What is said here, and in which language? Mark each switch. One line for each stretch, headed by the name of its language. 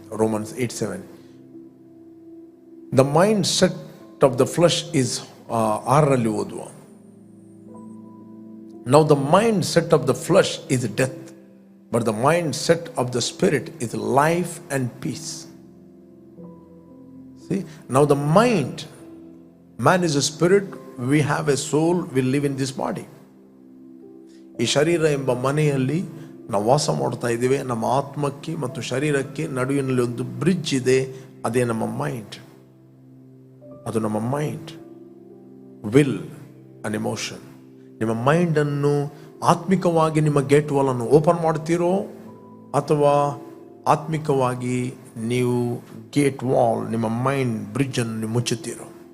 English: Romans 8:7 the mindset of the flesh is
Kannada: 6ರಲ್ಲಿ ಓದುವ.
English: Now the mind set of the flesh is death, but the mind set of the spirit is life and peace. Now the mind, man is a spirit, we have a soul, we live in this body.
Kannada: ಈ ಶರೀರ ಎಂಬ ಮನೆಯಲ್ಲಿ ನಾವು ವಾಸ ಮಾಡ್ತಾ ಇದ್ದೇವೆ. ನಮ್ಮ ಆತ್ಮಕ್ಕೆ ಮತ್ತು ಶರೀರಕ್ಕೆ ನಡುವಿನಲ್ಲಿ ಒಂದು ಬ್ರಿಡ್ಜ್ ಇದೆ, ಅದೇ ನಮ್ಮ ಮೈಂಡ್. ಅದು ನಮ್ಮ ಮೈಂಡ್,
English: Will and emotion.
Kannada: ನಿಮ್ಮ ಮೈಂಡನ್ನು ಆತ್ಮಿಕವಾಗಿ ನಿಮ್ಮ ಗೇಟ್ ವಾಲನ್ನು ಓಪನ್ ಮಾಡ್ತೀರೋ ಅಥವಾ ಆತ್ಮಿಕವಾಗಿ ನೀವು ಗೇಟ್ ವಾಲ್, ನಿಮ್ಮ ಮೈಂಡ್ ಬ್ರಿಡ್ಜನ್ನು ನೀವು ಮುಚ್ಚುತ್ತೀರೋ.